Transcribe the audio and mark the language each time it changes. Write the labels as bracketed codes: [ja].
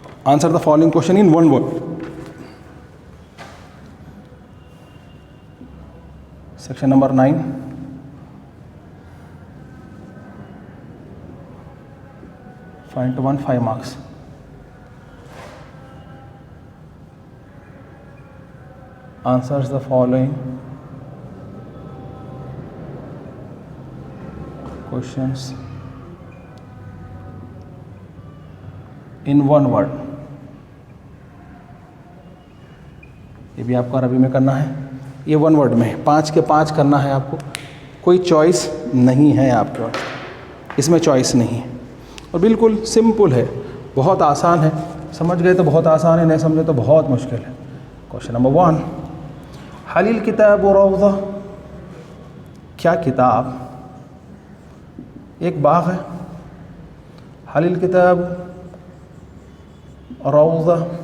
[en] Answer the following question in 1 word. Section number 9 find 5 marks. Answers the following questions in 1 word. [ur] یہ بھی آپ کو عربی میں کرنا ہے، یہ 1 ورڈ میں 5 کے 5 کرنا ہے آپ کو. کوئی چوائس نہیں ہے آپ کے پاس، اس میں چوائس نہیں ہے اور بالکل سمپل ہے، بہت آسان ہے. سمجھ گئے تو بہت آسان ہے، نہیں سمجھے تو بہت مشکل ہے. کوشچن نمبر 1، [ar] هل الکتاب روضہ؟ [ur] کیا کتاب ایک باغ ہے؟ هل الکتاب روضہ